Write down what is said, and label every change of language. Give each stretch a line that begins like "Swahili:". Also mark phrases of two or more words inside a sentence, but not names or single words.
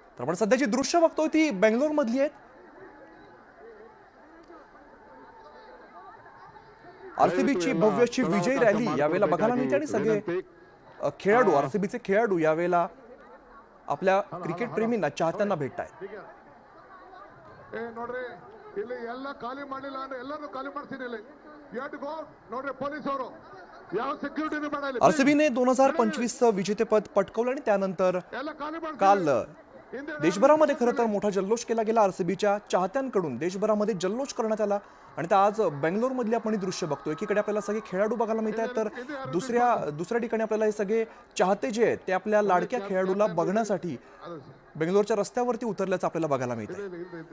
Marathi: तर आपण सध्याची दृश्य बघतोय ती बेंगलोर मधली आहेत. आरसीबीची भव्यची विजयी रॅली यावेळेला बघायला मिळते आणि सगळे खेळाडू आरसीबीचे खेळाडू यावेळेला आपल्या क्रिकेट प्रेमींना चाहत्यांना भेटतायत.
Kannada: ನೋಡ್ರಿ ಇಲ್ಲಿ ಎಲ್ಲ ಖಾಲಿ ಮಾಡಿಲ್ಲ ಅಂದ್ರೆ ಎಲ್ಲರೂ ಖಾಲಿ ಮಾಡ್ತೀನಿ ಇಲ್ಲಿ
English: you have to go
Kannada: ನೋಡ್ರಿ ಪೊಲೀಸ್ ಅವರು ಯಾವ ಸೆಕ್ಯೂರಿಟಿನೂ ಬೇಡ ಇಲ್ಲಿ
Marathi: आरसीबीने 2025 विजेतेपद पटकावलं आणि त्यानंतर
Kannada: ಎಲ್ಲ ಖಾಲಿ ಮಾಡ್ತೀನಿ
Marathi: काल देशभरामध्ये खरं तर मोठा जल्लोष केला गेला. आरसीबीच्या चाहत्यांकडून देशभरामध्ये जल्लोष करण्यात आला आणि आता आज बेंगलोर मधली आपण दृश्य बघतोय. एकीकडे आपल्याला सगळे खेळाडू बघायला मिळत आहेत तर दुसऱ्या ठिकाणी आपल्याला हे सगळे चाहते जे आहेत ते आपल्या लाडक्या खेळाडूला बघण्यासाठी बेंगलोरच्या रस्त्यावरती उतरल्याचं आपल्याला बघायला मिळतंय.